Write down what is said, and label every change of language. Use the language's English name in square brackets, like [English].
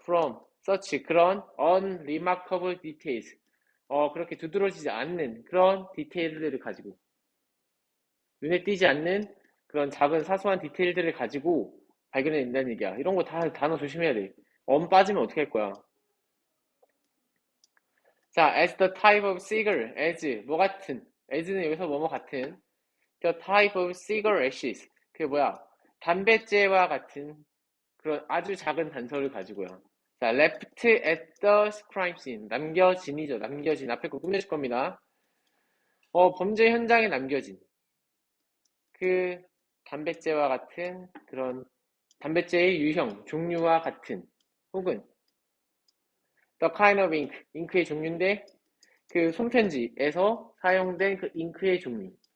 [English] From such [Korean] 그런 [English] unremarkable details. [Korean] 그렇게 두드러지지 않는 그런 디테일들을 가지고 눈에 띄지 않는 그런 작은 사소한 디테일들을 가지고 발견해낸다는 얘기야. 이런 거 다 단어 조심해야 돼. 빠지면 어떻게 할 거야? [English] 자, as the type of cigar, as [Korean] 뭐 같은, as는 여기서 뭐뭐 같은, [English] the type of cigarettes, [Korean] 그게 뭐야? 담뱃재와 같은 그런 아주 작은 단서를 가지고요. 자, [English] left at the crime scene, [Korean] 남겨진 앞에 거 꾸며줄 겁니다. 범죄 현장에 남겨진 그 담뱃재와 같은 그런 담뱃재의 유형, 종류와 같은 혹은 [English] the kind of ink, [Korean] 잉크의 종류인데 그 손편지에서 사용된 그 잉크의 종류.